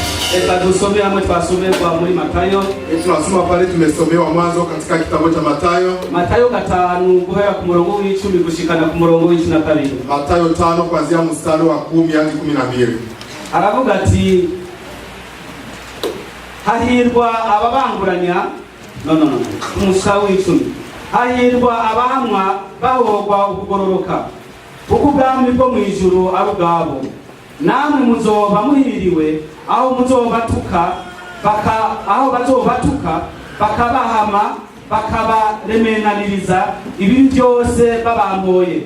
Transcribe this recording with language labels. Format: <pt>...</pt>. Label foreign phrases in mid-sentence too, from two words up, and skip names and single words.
<sw>Tusome hamwe twasome kwa muri Matayo. Tunasoma pale tumesomewa mwanzo katika kitabu cha Matayo.</sw> <rn>Matayo 5 guhera ku murongo w'10 gushikana ku murongo w'12.</rn> <sw>Matayo 5 kuanzia mstari wa 10 hadi 12.</sw> <rn>Aravuga ati hahirwa ababanguranya umusawi w'10. Hahirwa abahamwa bahogwa ukugororoka. Kuko ubwami bwo mwijuru ari ubwabo. Namwe muzoba muhiriwe aho muzobatuka bakabahama bakabaremenaniriza ibi byose babamboye.</rn>